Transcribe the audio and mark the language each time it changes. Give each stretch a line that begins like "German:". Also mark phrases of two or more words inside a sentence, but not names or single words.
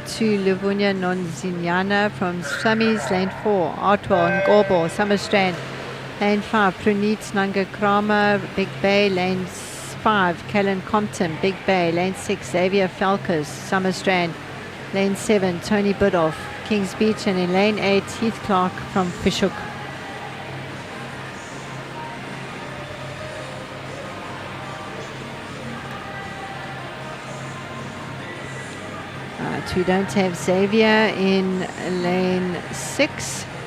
English: 2, Livunia Nonzinyana from Summies, lane 4, Artwell Ngorbo, Summerstrand, lane 5, Praneet Nangakrama, Big Bay, lane 5, Callan Compton, Big Bay, lane 6, Xavier Falkers, Summerstrand, lane 7, Tony Bidoff, Kings Beach, and in lane 8, Heath Clark from Fishhook. We don't have Xavier in lane 6.